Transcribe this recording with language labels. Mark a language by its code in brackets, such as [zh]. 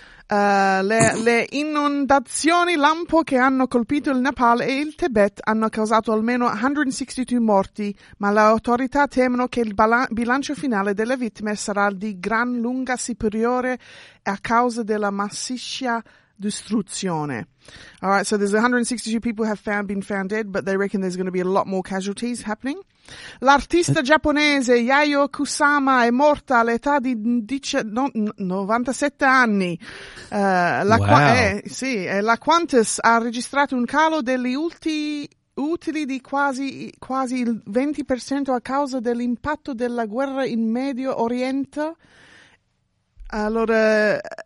[it] Le inondazioni lampo che hanno colpito il Nepal e il Tibet hanno causato almeno 162 morti, ma le autorità temono che il bilancio finale delle vittime sarà di gran lunga superiore a causa della massiccia distruzione. [en] All right, so there's 162 people have been found dead, but they reckon there's going to be a lot more casualties happening. [it] L'artista giapponese Yayo Kusama è morta all'età di 97 anni. La Qantas ha registrato un calo degli utili di quasi il 20% a causa dell'impatto della guerra in Medio Oriente. Allora,